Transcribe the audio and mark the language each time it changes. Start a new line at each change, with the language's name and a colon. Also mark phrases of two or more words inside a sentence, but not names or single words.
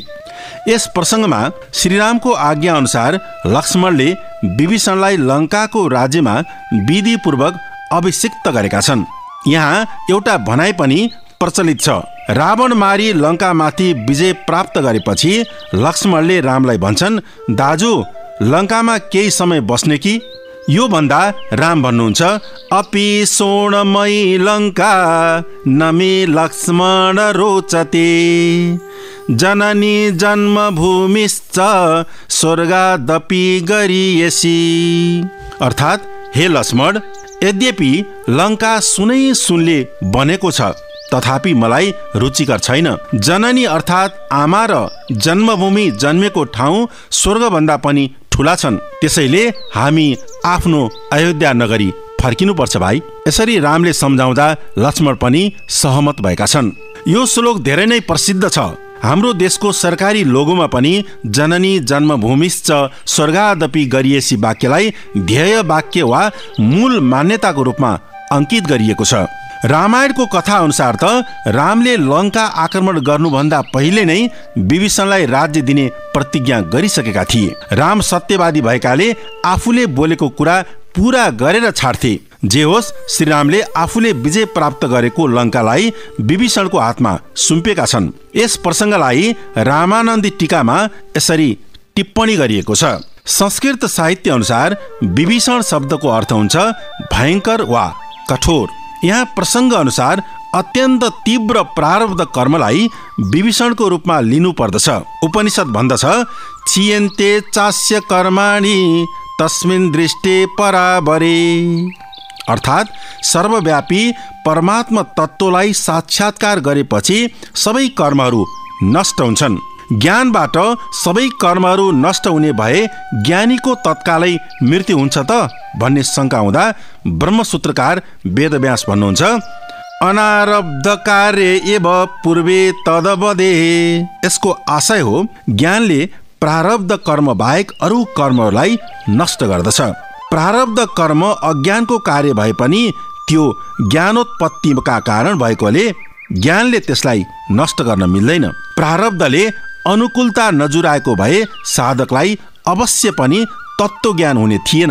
Nepali: यस प्रसङ्गमा श्रीरामको आज्ञा अनुसार लक्ष्मणले विभीषणलाई लङ्काको राज्यमा विधिपूर्वक अभिषिक्त गरेका छन्। यहाँ एउटा भनाइ पनि प्रचलित छ। रावण मारी लङ्कामाथि विजय प्राप्त गरेपछि लक्ष्मणले रामलाई भन्छन्, दाजु लङ्कामा केही समय बस्ने कि? यो भन्दा राम भन्नुहुन्छ,
Sanskrit: अपि सोणमयी लङ्का न मे लक्ष्मण रोचते जननी जन्मभूमिश्च स्वर्गादपि गरियसी।
Nepali: अर्थात् हे लक्ष्मण, यद्यपि लङ्का सुनै सुनले बनेको छ तथापि मलाई रुचिकर छैन। जननी अर्थात् आमा र जन्मभूमि जन्मेको ठाउँ स्वर्गभन्दा पनि ठुला छन्। त्यसैले हामी आफ्नो अयोध्या नगरी फर्किनुपर्छ भाइ। यसरी रामले सम्झाउँदा लक्ष्मण पनि सहमत भएका छन्। यो श्लोक धेरै नै प्रसिद्ध छ। हाम्रो देशको सरकारी लोगोमा पनि
Sanskrit: जननी जन्मभूमिश्च स्वर्गादपि गरिएसी
Nepali: वाक्यलाई ध्येय वाक्य वा मूल मान्यताको रूपमा अंकित गरिएको छ। रामायणको कथा अनुसार त रामले लङ्का आक्रमण गर्नुभन्दा पहिले नै विभीषणलाई राज्य दिने प्रतिज्ञा गरिसकेका थिए। राम सत्यवादी भएकाले आफूले बोलेको कुरा पूरा गरेर छाड्थे। जे होस्, श्रीरामले आफूले विजय प्राप्त गरेको लङ्कालाई विभीषणको हातमा सुम्पेका छन्। यस प्रसङ्गलाई रामानन्दी टीकामा यसरी टिप्पणी गरिएको छ। संस्कृत साहित्य अनुसार विभीषण शब्दको अर्थ हुन्छ भयङ्कर वा कठोर। यहाँ प्रसङ्ग अनुसार अत्यन्त तीव्र प्रारब्ध कर्मलाई विभीषणको रूपमा लिनु पर्दछ। उपनिषद भन्दछ,
Sanskrit: छियन्ते चास्य कर्माणि तस्मिन् दृष्टे पराबरे।
Nepali: अर्थात् सर्वव्यापी परमात्मा तत्त्वलाई साक्षात्कार गरेपछि सबै कर्महरू नष्ट हुन्छन्। ज्ञानबाट सबै कर्महरू नष्ट हुने भए ज्ञानीको तत्कालै मृत्यु हुन्छ त भन्ने शङ्का हुँदा ब्रह्मसूत्रकार वेदव्यास भन्नुहुन्छ,
Sanskrit: अनारब्ध कार्य एव पूर्वे तदवदे।
Nepali: यसको आशय हो ज्ञानले प्रारब्ध कर्म बाहेक अरू कर्महरूलाई नष्ट गर्दछ। प्रारब्ध कर्म अज्ञानको कार्य भए पनि त्यो ज्ञानोत्पत्तिका कारण भएकोले ज्ञानले त्यसलाई नष्ट गर्न मिल्दैन। प्रारब्धले अनुकूलता नजुराएको भए साधकलाई अवश्य पनि तत्त्वज्ञान हुने थिएन।